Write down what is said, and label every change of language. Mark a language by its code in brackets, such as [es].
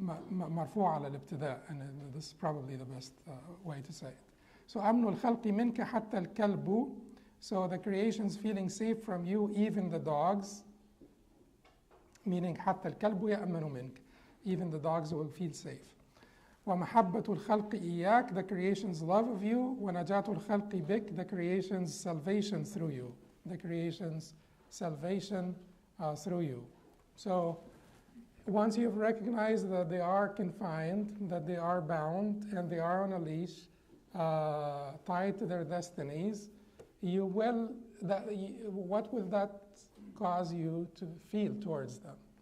[en] مرفوع على الابتداء, and this is probably the best way to say it. [ar] So أمن الخلق منك حتى الكلب. [en] So the creations feeling safe from you, even the dogs. [ar] Meaning حتى الكلب يأمن منك. [en] Even the dogs will feel safe. ومحبة الخلق إياك, the creation's love of you. ونجاة الخلق بك, the creation's salvation through you. The creation's salvation through you. So once you've recognized that they are confined, that they are bound, and they are on a leash, tied to their destinies, you will, what will that cause you to feel towards them?